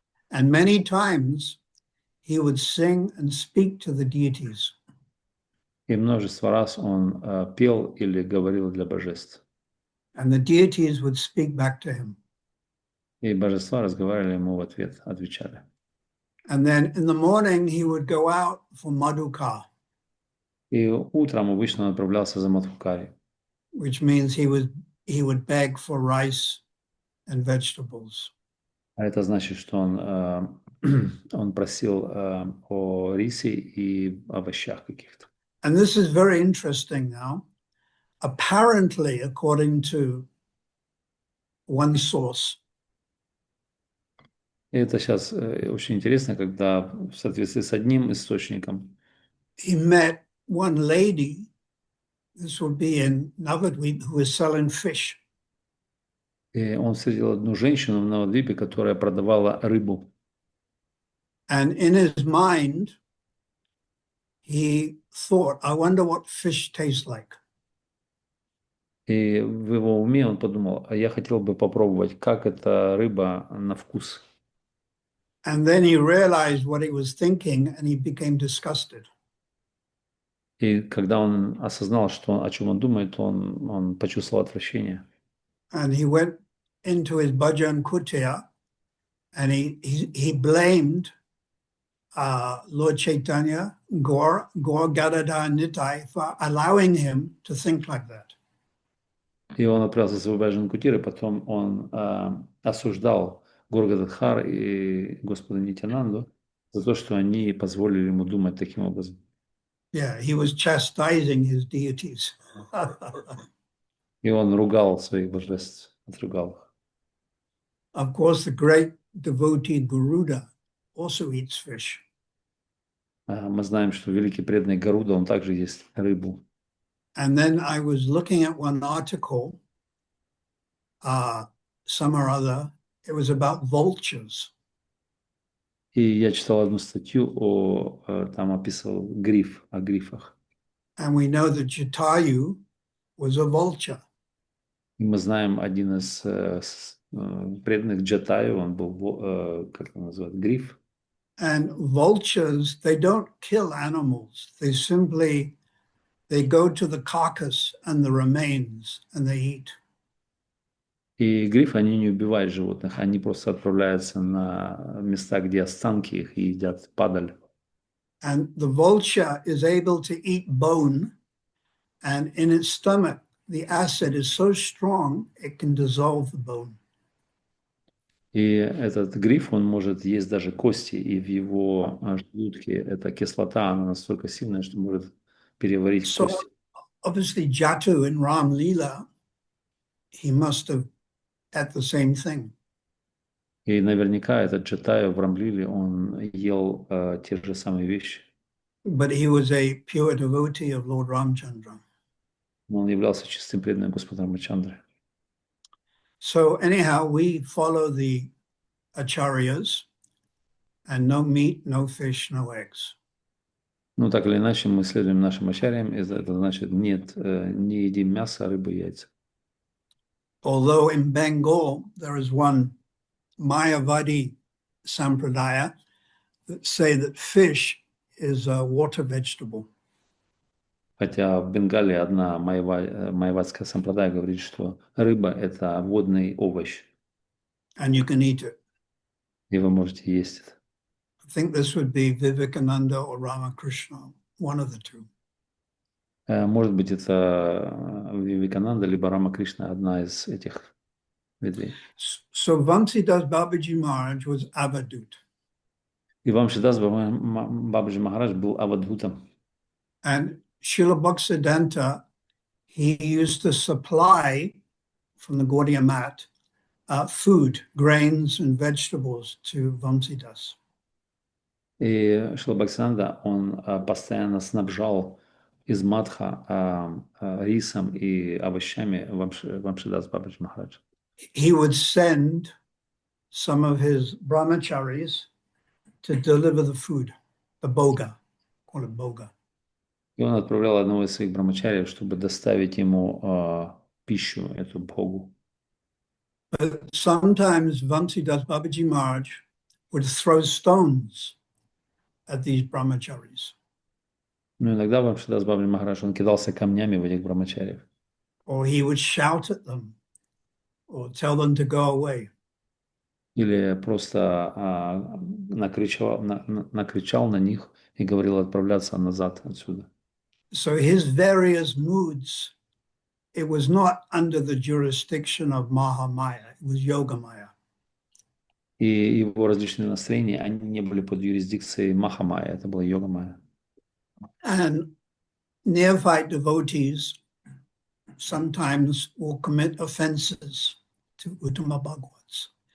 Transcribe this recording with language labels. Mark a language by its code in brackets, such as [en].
[en] And many times he would sing and speak to the deities. [ru] И множество раз он пел или говорил для божеств. [en] And the deities would speak back to him. [ru] И божества разговаривали ему в ответ, отвечали. [en] And then in the morning he would go out for madhuka. [ru] И утром обычно он отправлялся за Мадхукари. [en] Which means he would beg for rice and vegetables. [ru] А это значит, что он просил о рисе и овощах каких-то. [en] And this is very interesting now. Apparently, according to one source, [ru] И это сейчас очень интересно, когда в соответствии с одним источником [en] he met one lady, this would be in Navadvip, who was selling fish. [ru] И он встретил одну женщину в Навадвипе, которая продавала рыбу. [en] And in his mind, he thought, I wonder what fish tastes like. [ru] И в его уме он подумал, а я хотел бы попробовать, как эта рыба на вкус. [en] And then he realized what he was thinking and he became disgusted. [ru] И когда он осознал, о чем он думает, он почувствовал отвращение. [en] And he went into his bhajan kutia and he blamed Lord Chaitanya, Gaur Gadadhar Nitai for allowing him to think like that. [ru] И он отправился в свой баджан кутир, и потом он осуждал Гор Гададхар и Господа Нитянанду за то, что они позволили ему думать таким образом. [en] Yeah, he was chastising his deities. [ru] И он ругал своих божеств, отругал их. [en] Of course, the great devotee Garuda also eats fish. [ru] Мы знаем, что великий преданный Гаруда, он также ест рыбу. [en] And then I was looking at one article, some or other, it was about vultures. [ru] И я читал одну статью, там описывал о грифах. [en] And we know that Jatayu was a vulture. [ru] И мы знаем, один из преданных Джатаю, он был, как его называют, гриф. [en] And vultures, they don't kill animals. They simply they go to the carcass and the remains and they eat. [ru] И грифы, они не убивают животных, они просто отправляются на места, где останки их, и едят падаль. [en] And the vulture is able to eat bone, and in its stomach, the acid is so strong, it can dissolve the bone. [ru] И этот гриф, он может есть даже кости, и в его желудке эта кислота, она настолько сильная, что может переварить [en] So [ru] кости. [en] obviously Jatu in Ram Leela, he must have had the same thing. [ru] И наверняка этот Джатаю в Рамлиле, он ел те же самые вещи. [en] But he was a pure devotee of Lord Ramchandra. [ru] Но он являлся чистым преданным Господа Рамачандры. [en] So anyhow, we follow the acharyas, and no meat, no fish, no eggs. [ru] Ну, так или иначе, мы следуем нашим ачарьям, это значит, нет, не едим мясо, рыбу, яйца. [en] Although in Bengal, there is one Mayavadi sampradaya that say that fish is a water vegetable. [ru] Хотя в Бенгалии одна майавадская сампрадая говорит, что рыба – это водный овощ, [en] And you can eat it. [ru] и вы можете есть это. [en] I think this would be Vivekananda or Ramakrishna, one of the two. [ru] Может быть, это Вивекананда, либо Рама Кришна, одна из этих ветвей. [en] So Vamsidas Babaji Maharaj was avadut. [ru] И Вамшидас Бабаджи Махарадж был авадхутом. [en] And Srila Bhaktisiddhanta, he used to supply from the Gaudiya Mat food, grains and vegetables to Vamsidas. [ru] И Шрила Бхактисиддханта, он постоянно снабжал из Мадха рисом и овощами Вамшидас Бабаджи Махарадж. [en] He would send some of his brahmacharis to deliver the food, the boga, call it boga. [ru] И он отправлял одного из своих брамачариев, чтобы доставить ему пищу, эту богу. [en] But sometimes Vamsidas Babaji Maharaj would throw stones at these brahmacharis. [ru] Но иногда Вамшидас Бабаджи Махарадж, он кидался камнями в этих брамачариев. [en] Or he would shout at them or tell them to go away. [ru] Или просто накричал на них и говорил отправляться назад отсюда. [en] So his various moods, it was not under the jurisdiction of Mahamaya, it was Yogamaya. [ru] И его различные настроения, они не были под юрисдикцией Махамая, это была Йогамая. [en] And neophyte devotees sometimes will commit offenses to Uttama Bhagavats.